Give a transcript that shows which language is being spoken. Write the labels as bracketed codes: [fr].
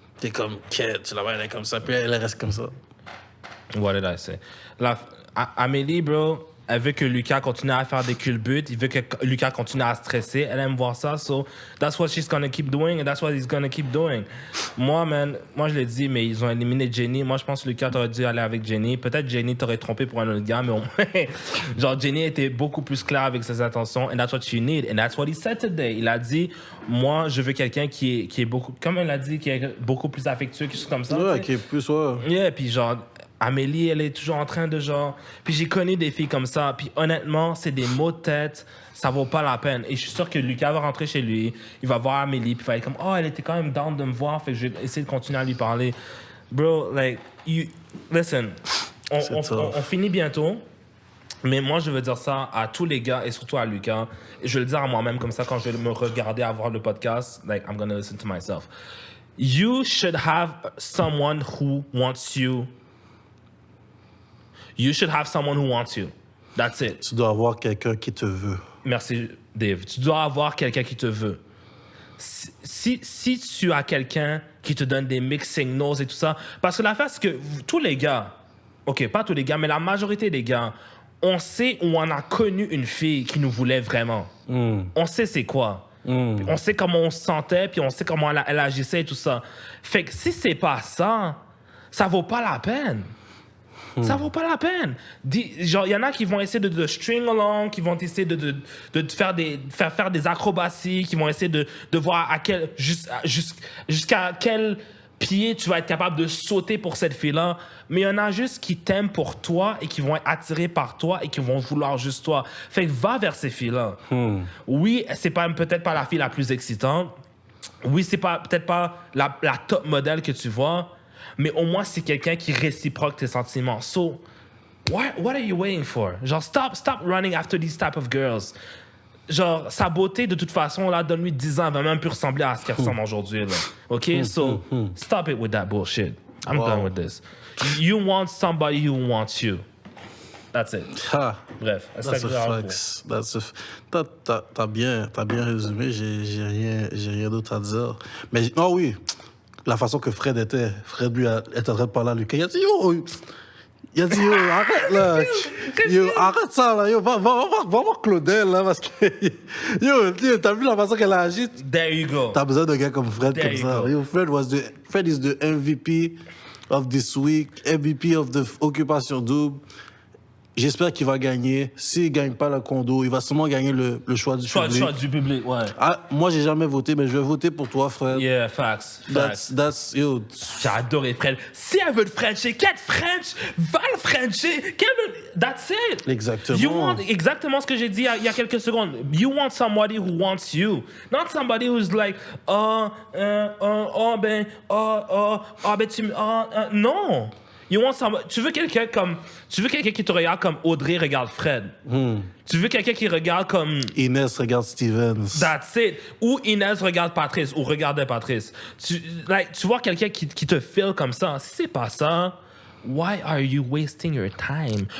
[fr] t'es comme, quête, tu la vois, elle est comme ça, puis elle reste comme ça. [en] What did I say? [fr] Amélie, bro, elle veut que Lucas continue à faire des culbutes. Il veut que Lucas continue à stresser. Elle aime voir ça. [en] So, that's what she's gonna keep doing and that's what he's gonna keep doing. [fr] Moi, man, moi, je l'ai dit, mais ils ont éliminé Jenny. Moi, je pense que Lucas, t'aurais dû aller avec Jenny. Peut-être Jenny t'aurait trompé pour un autre gars, mais au moins, genre, Jenny était beaucoup plus claire avec ses intentions. [en] And that's what you need. And that's what he said today. [fr] Il a dit, moi, je veux quelqu'un qui est beaucoup, comme il a dit, qui est beaucoup plus affectueux, quelque chose comme ça. Ouais, tu sais. qui est plus, ouais. Yeah, puis genre, Amélie, elle est toujours en train de genre... Puis j'ai connu des filles comme ça, puis honnêtement, c'est des maux de tête, ça vaut pas la peine. Et je suis sûr que Lucas va rentrer chez lui, il va voir Amélie, puis il va être comme, oh, elle était quand même down de me voir, fait que je vais essayer de continuer à lui parler. Bro, like, listen, on finit bientôt, mais moi, je veux dire ça à tous les gars, et surtout à Lucas, et je vais le dire à moi-même comme ça, quand je vais me regarder à voir le podcast, like, [en] I'm gonna listen to myself. You should have someone who wants you. You should have someone who wants you. That's it. [fr] Tu dois avoir quelqu'un qui te veut. Merci, Dave. Tu dois avoir quelqu'un qui te veut. Si tu as quelqu'un qui te donne des mixed signals et tout ça, parce que l'affaire, c'est que tous les gars, OK, pas tous les gars, mais la majorité des gars, on sait où on a connu une fille qui nous voulait vraiment. On sait c'est quoi. On sait comment on se sentait, puis on sait comment elle agissait et tout ça. Fait que si c'est pas ça, ça vaut pas la peine. Ça vaut pas la peine. Genre, il y en a qui vont essayer de string along, qui vont essayer de faire des acrobaties, qui vont essayer de voir jusqu'à quel pied tu vas être capable de sauter pour cette fille-là. Mais il y en a juste qui t'aiment pour toi et qui vont être attirés par toi et qui vont vouloir juste toi. Fait que va vers ces filles-là. Oui, c'est peut-être pas la fille la plus excitante. Oui, c'est peut-être pas la top modèle que tu vois. Mais au moins, c'est quelqu'un qui réciproque tes sentiments. [en] So, what are you waiting for? Genre, stop running after these type of girls. [fr] Genre, sa beauté, de toute façon, là, donne-lui 10 ans, elle va même plus ressembler à ce qu'elle ressemble aujourd'hui, là. [en] OK? So, stop it with that bullshit. I'm done with this. You want somebody who wants you. That's it. Ha. [fr] Bref. [en] That's a flex. [fr] T'as bien résumé, j'ai rien d'autre à dire. Mais, oh oui, la façon que Fred était lui était en train de parler à Lucas, il a dit, yo, arrête, là. Yo, arrête ça, là. Yo, va voir Claudel, là, parce que, yo, t'as vu la façon qu'elle a agi? [en] There you go. [fr] T'as besoin d'un gars comme Fred [en] There [fr] comme [en] you [fr] ça. [en] go. Yo, Fred is the MVP of this week, MVP of the Occupation Double. [fr] J'espère qu'il va gagner. S'il gagne pas le condo, il va sûrement gagner le choix du public. Choix du public, ouais. Ah, moi, j'ai jamais voté, mais je vais voter pour toi, Fred. [en] Yeah, facts. Yo. [fr] J'ai adoré French. Si elle veut le Frencher, qu'elle French, va le Frencher. [en] That's it. [fr] Exactement. [en] You want [fr] exactement ce que j'ai dit il y a quelques secondes. [en] You want somebody who wants you, not somebody who's like, non. You want somebody, [fr] tu veux quelqu'un qui te regarde comme Audrey regarde Fred. Tu veux quelqu'un qui regarde comme Inès regarde Stevens. [en] That's it. [fr] Ou Inès regarde Patrice, ou regardait Patrice. Tu vois quelqu'un qui te file comme ça. Si c'est pas ça, [en] why are you wasting your time?